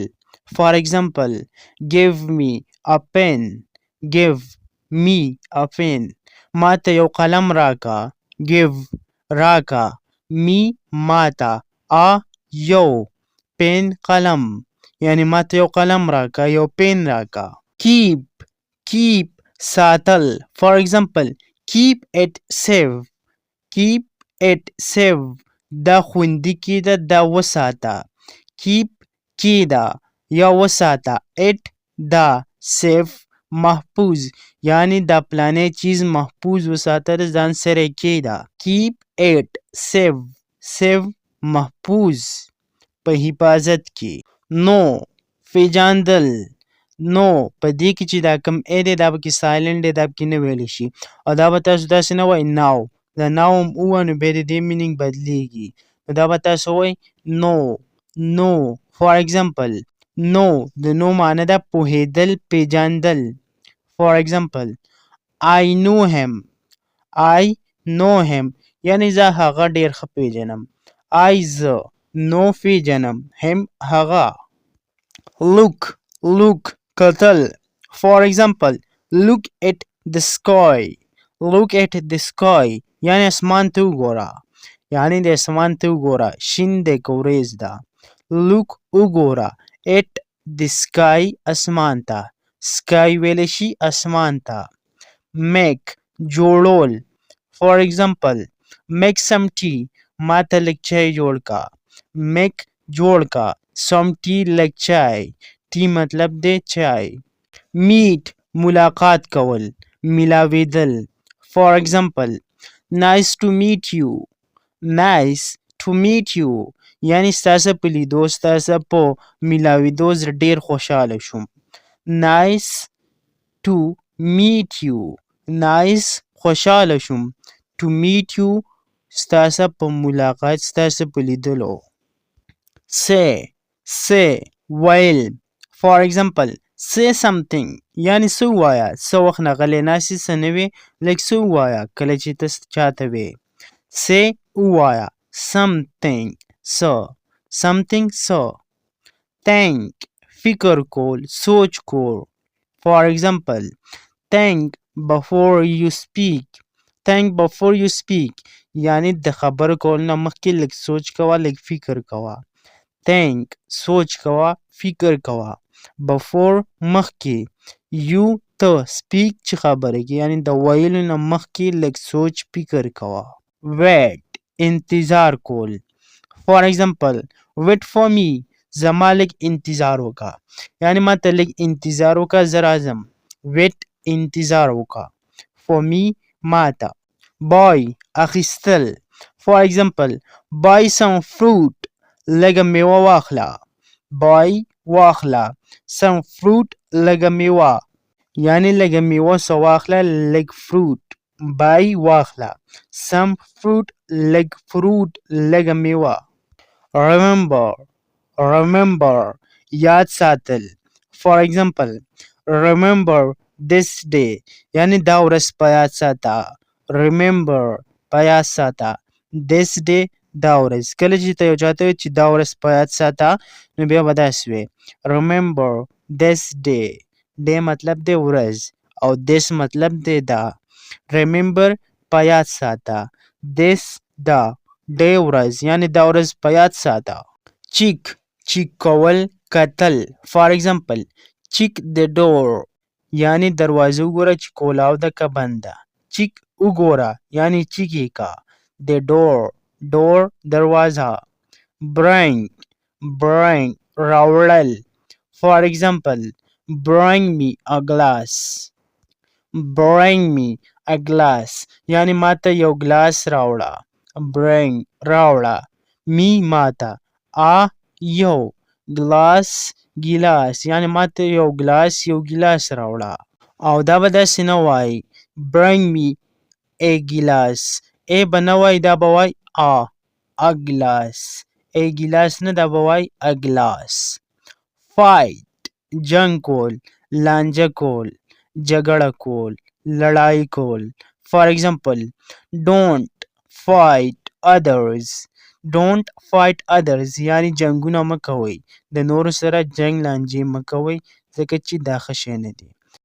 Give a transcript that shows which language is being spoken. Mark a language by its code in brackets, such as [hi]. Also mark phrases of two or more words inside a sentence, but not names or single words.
[en] For example, give me a pen. give me a pen. [ps] ما ته یو قلم راکا. give راکا. me ما ته. a یو pen قلم یعنی ما ته یو قلم راکا یو پین راکا. keep ساتل. [en] For example, keep it safe. [ps] دا خوندي کی ده دا وساته. keep کی ده یا وساته. it دا safe محفوظ یعنی دا پلانه چیز محفوظ وساته ده ځان سره کی ده. [en] keep it safe [ps] محفوظ په حفاظت کی. no پیژاندل. no په دې کې چې دا کم ا دی دا پکې سایلنټ دی دا پکې نه ویلی شي او دا به تاسو داسې نه وایي now. دا now هم ووایه نو بیا د دې مینینګ بدلیږي نو دا به تاسو وایي no. [en] For example, [ps] no د no معنی ده پوهېدل پیژاندل. [en] For example, I I know him [ps] یعنی زه هغه ډیر ښه پیژنم. I زه know پیژنم him هغه. look کتل. [en] For example, look at the sky. look at the sky [ps] یعنی اسمان ته وګوره. یعنی د اسمان ته وګوره شین دی که وریځ ده. look وګوره [en] at the sky [ps] اسمان ته. sky ویلی شي اسمان ته. make جوړول. [en] For example, make some tea [ps] ما ته لږ چای جوړ کا. make جوړ کا [en] some tea [ps] لږ چای. tea مطلب دی چای. meet ملاقات کول ملاویدل. [en] For example, nice to meet you. nice to meet you [ps] یعنی ستاسو په لیدو ستاسو په ملاویدو زه ډیر خوشحاله شوم. [en] nice to meet you nice [ps] خوشحاله شوم. [en] to meet you [ps] ستاسو په ملاقات ستاسو په لیدلو. say ویل. [en] For example, say something [ps] یعنی څه ووایه څه وخت نه غلی ناست یې څه نه وې لږ څه ووایه کله چې ته چاته وې. say ووایه something څه something څه. think فکر کول سوچ کول. [en] For example, think before you speak. think before you speak [ps] یعنی د خبرو کولو نه مخکې لږ سوچ کوه لږ فکر کوه. think سوچ کوه فکر کوه. before مخکې. you ته speak چې خبرې کې یعنی د ویلو نه مخکې لږ سوچ فکر کوه. wait انتظار کول. [en] For example, wait for me [ps] زما لږ انتظار وکړه یعنی ما ته لږ انتظار وکړه زه راځم. wait انتظار وکړه. [en] for me [ps] ما ته. buy اخیستل. [en] For example, buy some fruit [ps] لږه میوه واخله. buy واخله [en] some fruit [ps] لږه میوه یعنی لږه میوه څه واخله لږ fruit. buy واخله [en] some fruit [ps] لږ fruit لږه میوه. remember یاد ساتل. [en] For example, remember this day [ps] یعنی دا ورځ په یاد ساته. remember په یاد ساته. [en] this day [ps] دا ورځ. کله چې ته یو چاته وایې چې دا ورځ په یاد ساته نو بیا به داسې وایې [en] remember this day. [ps] day مطلب دی ورځ او this مطلب دی دا. remember په یاد ساته. this دا day ورځ یعنی دا ورځ په یاد ساته. check کول کتل. [en] For example, check the door [ps] یعنی دروازه وګوره چې کولاو ده که بند ده. check وګوره یعنی check یې کا. [en] the door دروازه. [ps] bring راوړل. [en] For example, bring me a glass. bring me a glass [ps] یعنی ماته یو ګلاس راوړه. bring راوړه. me ماته. a یو ګلاس ګیلاس یعنی ماته یو ګیلاس راوړه. او دا به داسې نه وایي [en] bring me a ګیلاس. [ps] ای به نه وایي دا به وایي a ګیلاس. ای ګیلاس نه دا به وایي a ګلاس. fight جنګ کول لانجه کول جګړه کول لړای کول. [en] For example, don't fight others [ps] یعنی جنګونه مه کوئ. د نورو سره جنګ لانجې مه کوئ ځکه چې دا ښه شی نه دی.